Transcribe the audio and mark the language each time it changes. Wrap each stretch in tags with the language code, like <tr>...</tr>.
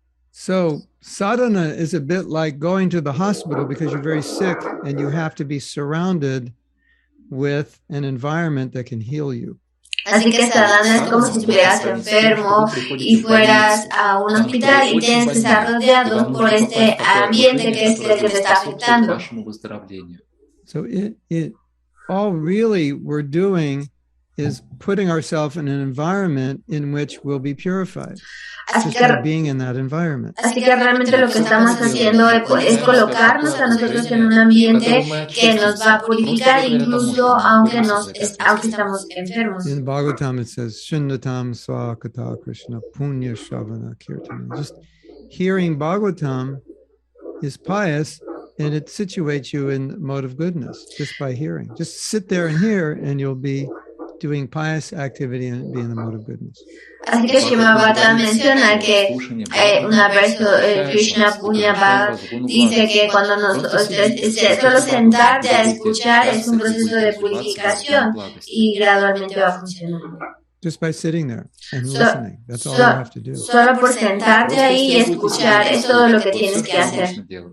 <en>So sadhana is a bit like going to the hospital because you're very sick and you have to be surrounded with an environment that can heal you.</en> <es>Así que sadhana es como si estuvieras enfermo y fueras a un hospital y tienes que estar rodeado por este ambiente que es el que te está afectando.</es> <en>So all really we're doing is putting ourselves in an environment in which we'll be purified. Just by being in that environment.</en> <es>Así que realmente lo que estamos haciendo es colocarnos a nosotros en un ambiente que nos va a purificar incluso aunque estamos enfermos.</es> <en>In Bhagavatam it says, Shinnatam Swakata Krishna Punya Shavana Kirtana. Just hearing Bhagavatam is pious and it situates you in the mode of goodness just by hearing. Just sit there and hear and you'll be doing pious activity and be in the mode of goodness.</en> <es>Así que Srimad menciona que una verso Krishna Punya Bhagavat dice que cuando solo sentarte a escuchar es un proceso de purificación y gradualmente va a funcionar.</es> <en>Just by sitting there and listening, that's all you have to do.</en> <es>Solo por sentarte ahí y escuchar es todo lo que tienes que hacer.</es>